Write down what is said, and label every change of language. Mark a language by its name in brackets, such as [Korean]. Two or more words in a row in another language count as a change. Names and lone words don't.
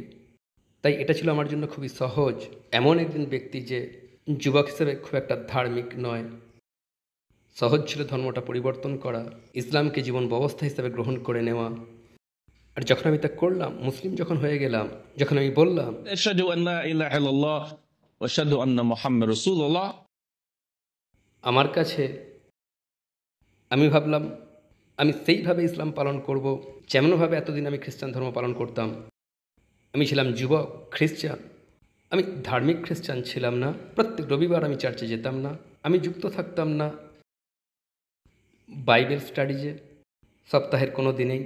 [Bangla] তাই এটা ছিল আমার জন্য খুবই সহজ। এমন একজন ব্যক্তি যে যুবক হিসেবে খুব একটা ধার্মিক নয়, সহজ ছিল ধর্মটা পরিবর্তন করা, ইসলামকে জীবন ব্যবস্থা হিসেবে গ্রহণ করে নেওয়া। আর যখন আমি তা করলাম, মুসলিম যখন হয়ে গেলাম, যখন আমি বললাম [Arabic] أشهد أن لا إله إلا الله وأشهد أن محمدا رسول الله. [Bangla] আমার কাছে, আমি ভাবলাম আমি সেইভাবে ইসলাম পালন করব যেমনভাবে এতদিন আমি খ্রিস্টান ধর্ম পালন করতাম। আমি ছিলাম যুবক খ্রিস্টান, আমি ধার্মিক খ্রিস্টান ছিলাম না। প্রত্যেক রবিবার আমি চার্চে যেতাম না, আমি যুক্ত থাকতাম না [English] Bible studies [Bangla] সপ্তাহের কোনো দিনেই।